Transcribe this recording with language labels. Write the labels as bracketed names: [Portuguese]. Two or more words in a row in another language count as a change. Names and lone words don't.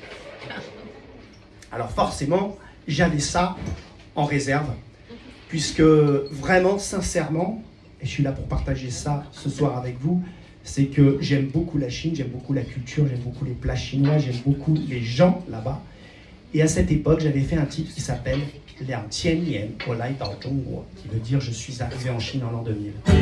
[French] Alors forcément, j'avais ça en réserve, puisque vraiment, sincèrement, et je suis là pour partager ça ce soir avec vous, c'est que j'aime beaucoup la Chine, j'aime beaucoup la culture, j'aime beaucoup les plats chinois, j'aime beaucoup les gens là-bas. Et à cette époque, j'avais fait un titre qui s'appelle « [Chinese] 2000 年我来到中国 », [French] qui veut dire « Je suis arrivé en Chine en l'an 2000 ».